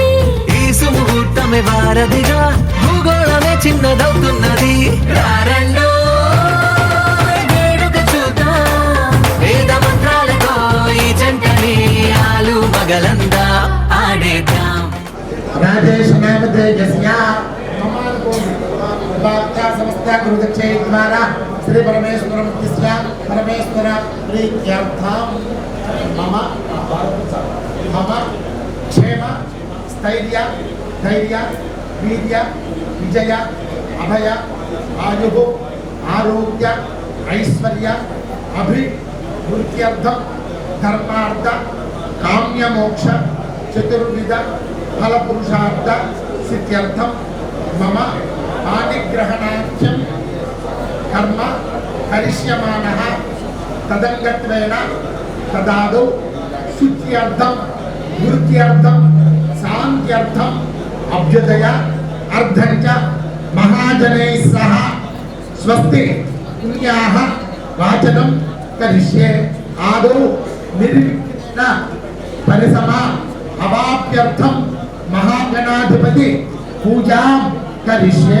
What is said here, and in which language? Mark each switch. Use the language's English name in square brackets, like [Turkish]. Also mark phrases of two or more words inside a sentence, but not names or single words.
[Telugu] ఈ సుముహూర్తమే వారధిగా భూగోళమే చిన్నదవుతున్నది రారండో వేడుక చూద్దాం వేద మంత్రాలతో ఈ జంటని ఆలు మగలందా ఆడేద్దాం [Sanskrit] రాజేష్ समस्त गुरुदक्षिणे द्वारा श्री परमेश्वर परमेश्वर प्रीत्यर्थम मम क्षेम स्थैर्य धैर्य वीर्य विजय अभय आयु आरोग्य ऐश्वर्य अभिवृद्ध्यर्थम धर्मार्थ కామ్య మోక్ష చతుర్విధ ఫల పురుషార్థ సిద్ధ్యర్థం మమ పాణిగ్రహణాఖ్యం కర్మ కరిష్యమానః తదంగత్వేన తదాదౌ శుద్ధ్యర్థం వృత్త్యర్థం శాంత్యర్థం అభ్యుదయ అర్థం చ మహాజనైః సహ స్వస్తి పుణ్యాః వాచనం కరిష్యే ఆదౌ నిర్విఘ్న పరిసమా అవాప్యర్థం మహాగణాధిపతి పూజాం కరిష్యే.